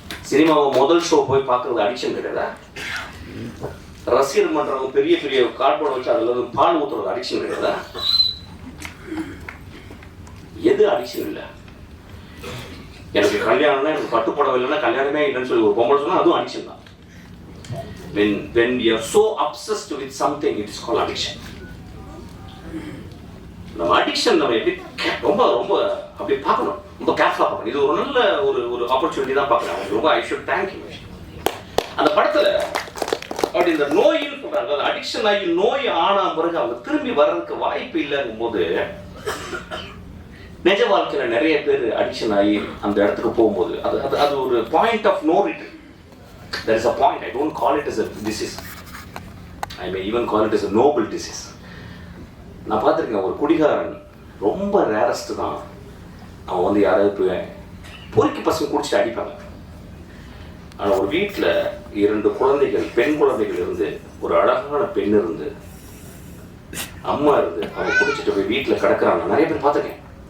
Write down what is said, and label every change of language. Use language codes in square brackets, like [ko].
[ta] சினிமாவை முதல் ஷோ போய் பார்க்கறது அடிக்ஷன் கிடையாதா? ரசிகர் மன்றவங்க பெரிய பெரிய கார்போர்ட் வச்சு அதுல பால் ஊத்துறது அடிக்ஷன் கிடையாதா? எது அடிக்ஷன் இல்லை? எனக்கு கல்யாணம்னா எனக்கு பட்டுப்படவை இல்லைன்னா கல்யாணமே இல்லைன்னு சொல்லி ஒரு பொம்பளை சொன்னா அதுவும் அடிக்ஷன் தான். [en] When we are so obsessed with something, it is called addiction. [ta] நம்ம அடிக்ஷன் நம்ம எப்படி ரொம்ப ரொம்ப அப்படி பார்க்கணும். ரொம்ப கேர்ஃபுல்லாக பார்க்கணும். இது ஒரு நல்ல ஒரு ஆப்பர்ச்சுனிட்டி தான் பார்க்குறேன். ரொம்ப [en] I should thank you. [ta] அந்த படத்துல அப்படி இந்த நோயின்னு சொல்றாங்க. அடிக்ஷன் ஆகி நோய் ஆனா பிறகு அவங்க திரும்பி வர்றதுக்கு வாய்ப்பு இல்லைங்கும் போது நிஜ வாழ்க்கையில நிறைய பேர் அடிக்ஷன் ஆகி அந்த இடத்துக்கு போகும்போது அது ஒரு [en] Point of no return. There is a point. I don't call it as a disease. I may even call it as a noble disease. [ta] நான் பார்த்துருக்கேன் ஒரு குடிகாரன் ரொம்ப ரேரஸ்ட் தான். அவன் வந்து யாராவது பொறுக்கி பசங்க குடிச்சிட்டு அடிப்பாங்க. ஆனால் ஒரு வீட்டில் 2 குழந்தைகள், பெண் குழந்தைகள் இருந்து, ஒரு அழகான பெண் இருந்து, அம்மா இருந்து, அவங்க குடிச்சிட்டு போய் வீட்டில் கிடக்குறாங்க. நிறைய பேர் பார்த்துருக்கேன்.